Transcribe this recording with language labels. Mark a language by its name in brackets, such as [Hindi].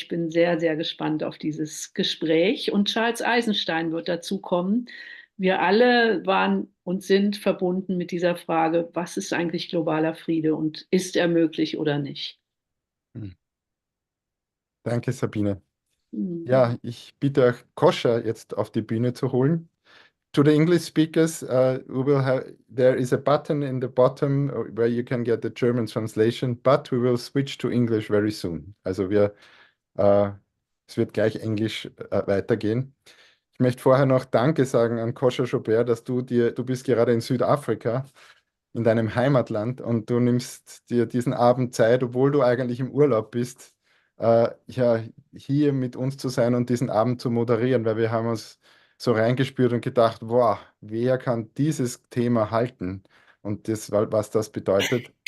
[German] Ich bin sehr, sehr gespannt auf dieses Gespräch und Charles Eisenstein wird dazu kommen. Wir alle waren und sind verbunden mit dieser Frage, was ist eigentlich globaler Friede und ist er möglich oder nicht? Hm. Danke, Sabine. Hm. Ja, ich bitte euch, Kosha jetzt auf die Bühne zu holen. [English] To the English speakers, we will have there is a button in the bottom where you can get the German translation, but we will switch to English very soon. [German] Also äh, es wird gleich Englisch weitergehen. Ich möchte vorher noch Danke sagen an Kosha Joubert, du bist gerade in Südafrika, in deinem Heimatland und du nimmst dir diesen Abend Zeit, obwohl du eigentlich im Urlaub bist, ja, hier mit uns zu sein und diesen Abend zu moderieren, weil wir haben uns so reingespürt und gedacht, wow, wer kann dieses Thema halten und was das bedeutet.